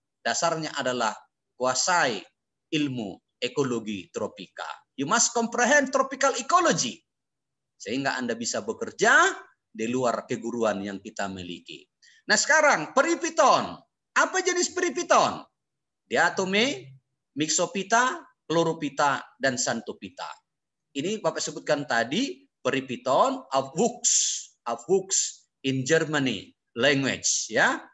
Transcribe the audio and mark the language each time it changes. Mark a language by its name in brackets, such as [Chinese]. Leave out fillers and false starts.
[Indonesian] Dasarnya adalah kuasai ilmu ekologi tropika. [English] You must comprehend tropical ecology. [Indonesian] Sehingga Anda bisa bekerja di luar keguruan yang kita miliki. Nah sekarang peripiton. Apa jenis peripiton? Diatome, mixopita, chloropita, dan xanthopita. Ini Bapak sebutkan tadi peripiton [English] of Fuchs in Germany language, [Indonesian] ya.